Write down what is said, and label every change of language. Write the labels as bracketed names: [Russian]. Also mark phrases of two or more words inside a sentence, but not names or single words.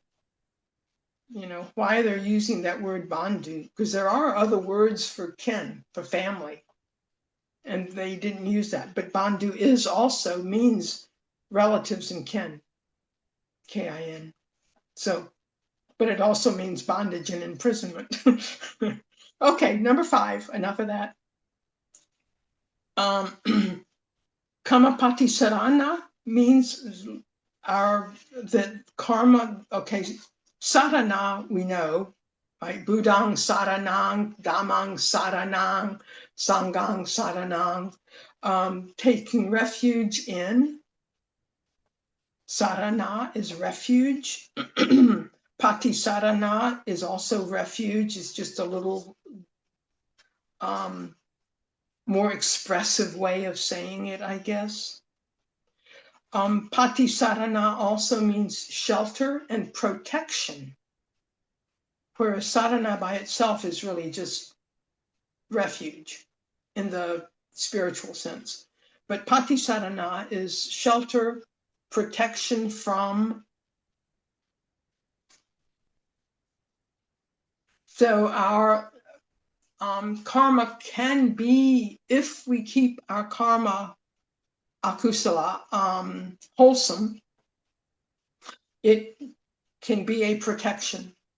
[English] Why they're using that word bandhu, because there are other words for kin, for family, and they didn't use that. But bandhu is also means relatives and kin, Kin. So, but it also means bondage and imprisonment. Okay, number 5, enough of that. [Pali] Kamapati sarana [English] means the karma. Okay, sarana we know, right? [Pali] Budang saranang, Dhammang saranang, Sanghang saranang. [English] Taking refuge in. Sarana is refuge. [Pali] Pati sarana [English] is also refuge. It's just a little more expressive way of saying it, I guess. [Pali] Pati sarana [English] also means shelter and protection, whereas sarana by itself is really just refuge in the spiritual sense. But [Pali] pati sarana [English] is shelter, protection from. So our karma can be, if we keep our karma akusala wholesome, it can be a protection.